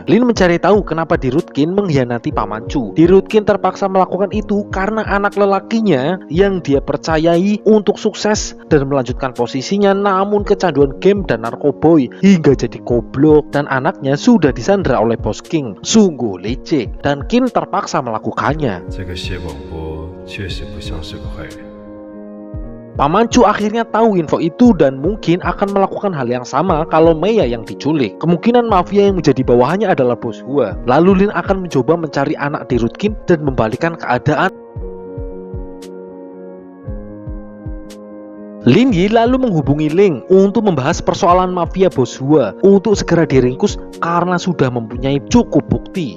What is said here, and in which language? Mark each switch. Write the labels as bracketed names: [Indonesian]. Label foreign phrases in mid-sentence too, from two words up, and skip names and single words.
[Indonesian] Lin mencari tahu kenapa Dirutkin mengkhianati Pamanchu. Dirutkin terpaksa melakukan itu karena anak lelakinya yang dia percayai untuk sukses dan melanjutkan posisinya, namun kecanduan game dan narkoboy hingga jadi goblok, dan anaknya sudah disandra oleh Bos King. Sungguh licik, dan King terpaksa melakukannya. [Chinese] 这个谢广波确实不像是个坏人。 [Indonesian] Pamanchu akhirnya tahu info itu dan mungkin akan melakukan hal yang sama kalau Meiya yang diculik. Kemungkinan mafia yang menjadi bawahannya adalah Bos Hua. Lalu Lin akan mencoba mencari anak Dirutkin dan membalikan keadaan. Lin Yi lalu menghubungi Ling untuk membahas persoalan mafia Bos Hua untuk segera diringkus karena sudah mempunyai cukup bukti.